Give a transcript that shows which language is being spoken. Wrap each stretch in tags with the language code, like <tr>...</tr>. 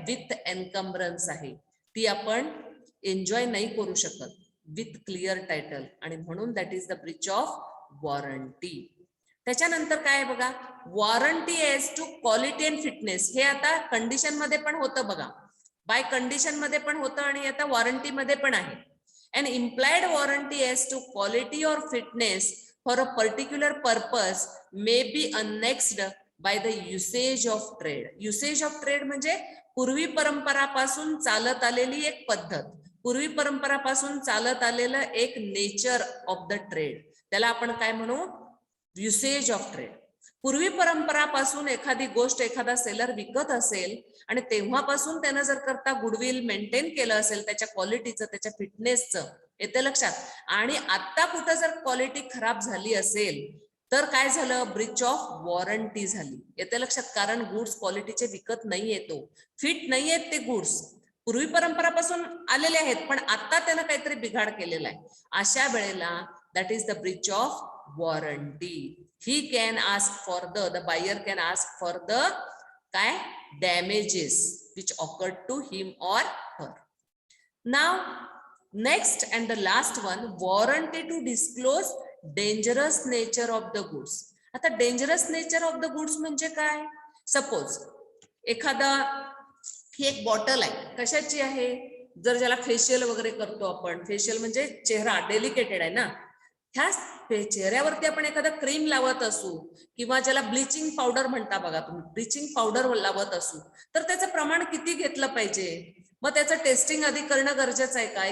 <mr>With एन्कम्ब्रन्स आहे. ती आपण एन्जॉय नाही करू शकत विथ क्लिअर टायटल आणि म्हणून</mr> <en>That is the breach of warranty.</en> <mr>त्याच्यानंतर काय बघा?</mr> <en>Warranty as to quality and fitness.</en> <mr>हे आता कंडिशन मध्ये पण होतं बघा, बाय कंडिशन मध्ये पण होतं आणि आता वॉरंटी मध्ये पण आहे.</mr> <en>An implied warranty as to quality or fitness for a particular purpose may be annexed by the usage of trade.</en> <mr>Usage of trade म्हणजे पूर्वी परंपरापासून चालत आलेली एक पद्धत, पूर्वी परंपरापासून चालत आलेलं एक नेचर ऑफ द ट्रेड, त्याला आपण काय म्हणू? Usage of trade. पूर्वी परंपरापासून एखादी गोष्ट एखादा सेलर विकत असेल आणि तेव्हापासून त्यानं जर करता गुडविल मेंटेन केलं असेल त्याच्या क्वालिटीचं, त्याच्या फिटनेसचं, येते लक्षात. आणि आता कुठं जर क्वालिटी खराब झाली असेल तर काय झालं, ब्रीच ऑफ वॉरंटी झाली. येते लक्षात. कारण गुड्स क्वालिटीचे विकत नाही येतो, फिट नाही आहेत ते गुड्स, पूर्वी परंपरापासून आलेले आहेत पण आता त्यानं काहीतरी बिघाड केलेला आहे. अशा वेळेला</mr> <en>That is the breach of warranty. he can ask for the buyer can ask for the काय damages which occurred to him or her. Now next and the last one, warranty to disclose dangerous nature of the goods.</en> <mr>आता dangerous nature of the goods म्हणजे काय, suppose एखादा ही एक bottle आहे, कशाची आहे, जर ज्याला फेशियल वगैरे करतो आपण, फेशियल म्हणजे चेहरा डेलिकेटेड आहे ना, ह्या चेहऱ्यावरती आपण एखादा क्रीम लावत असू किंवा ज्याला ब्लिचिंग पावडर म्हणता बघा तुम्ही, ब्लिचिंग पावडर लावत असू तर त्याचं प्रमाण किती घेतलं पाहिजे, मग त्याचं टेस्टिंग आधी करणं गरजेचं आहे का.</mr>